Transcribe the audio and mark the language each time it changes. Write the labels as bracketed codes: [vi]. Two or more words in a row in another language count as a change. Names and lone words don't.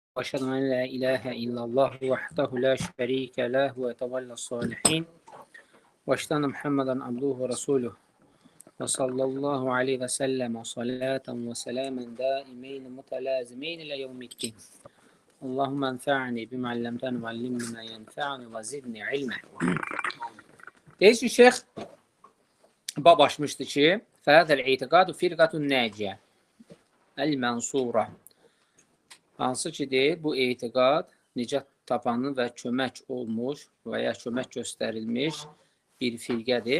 [ar] وأشهد أن لا إله إلا الله وحده لا شريك له ويتولى الصالحين وأشهد أن محمدا عبده ورسوله وصلى الله عليه وسلم صلاة وسلاما دائمين متلازمين إلى يوم الدين اللهم انفعني بما علمتني وعلمني ما ينفعني وزدني علما. [az] Deyir ki, şeyx bab açmışdı ki, [ar] فهذا الاعتقاد الفرقة الناجية المنصورة. [az] Hansı ki, deyir, bu etiqad nicat tapanı və kömək olmuş və ya kömək göstərilmiş bir firqədir.